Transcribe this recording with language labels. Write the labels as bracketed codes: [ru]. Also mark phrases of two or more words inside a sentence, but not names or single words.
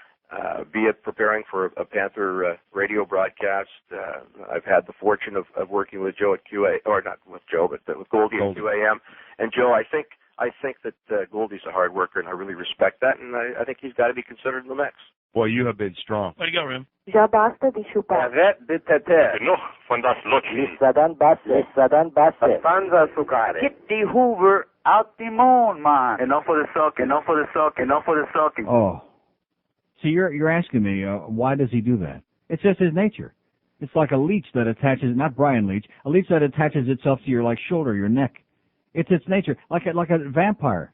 [en] Be it preparing for a Panther radio broadcast. I've had the fortune of working with Joe at QA, or not with Joe, but with Goldie at QAM. And Joe, I think that Goldie's a hard worker, and I really respect that, and I think he's got to be considered in the mix. Boy, you have been strong. Way to go, Rim. [pt] Já basta de chupar. No, von das Lotti. Sadan basta. Sadan basta. Panza sucare. [en] Get the Hoover out the moon, man. Enough for the sucking, enough for the sucking, enough for the sucking. Oh. See, you're asking me, why does he do that? It's just his nature. It's like a leech that attaches, not Brian Leach, a leech that attaches itself to your, like, shoulder, your neck. It's its nature, like a vampire.